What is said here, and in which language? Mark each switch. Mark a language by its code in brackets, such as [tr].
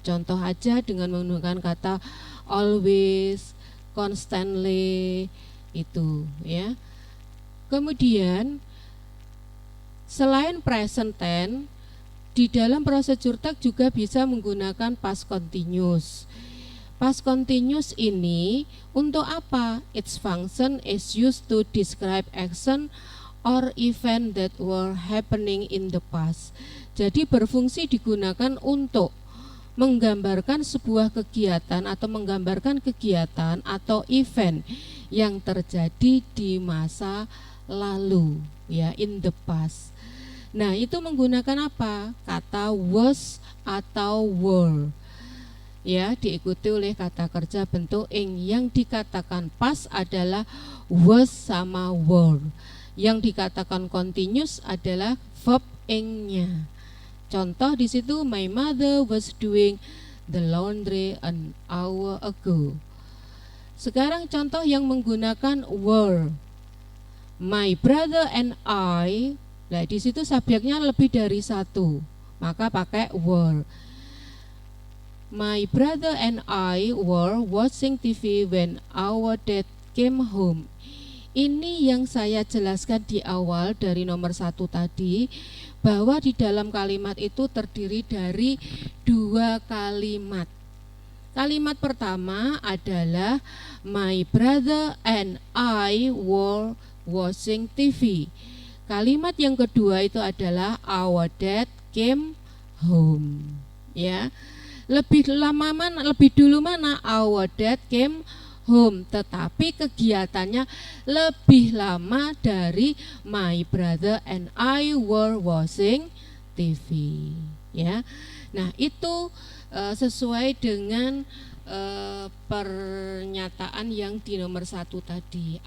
[id] Contoh aja dengan menggunakan kata always, constantly, itu, ya. Kemudian selain present tense, di dalam prosedur text juga bisa menggunakan past continuous. Past continuous ini untuk apa? [en] Its function is used to describe action or event that were happening in the past. [id] Jadi berfungsi digunakan untuk menggambarkan sebuah kegiatan atau menggambarkan kegiatan atau event yang terjadi di masa lalu, ya, [en] in the past. [id] Nah, itu menggunakan apa? Kata was atau were, ya, diikuti oleh kata kerja bentuk ing. Yang dikatakan past adalah was sama were. Yang dikatakan continuous adalah verb ing-nya. Contoh di situ, [en] my mother was doing the laundry an hour ago. [id] Sekarang contoh yang menggunakan were. [en] My brother and I. [id] Nah, di situ subjeknya lebih dari satu, maka pakai were. [en] My brother and I were watching TV when our dad came home. [id] Ini yang saya jelaskan di awal dari nomor 1 tadi, bahwa di dalam kalimat itu terdiri dari dua kalimat. Kalimat pertama adalah [en] my brother and I were watching TV. [id] Kalimat yang kedua itu adalah [en] our dad came home, [id] ya. Lebih dulu mana? [en] Our dad came home, [id] tetapi kegiatannya lebih lama dari [en] my brother and I were watching TV, ya. [id] Nah, itu sesuai dengan pernyataan yang di nomor 1 tadi.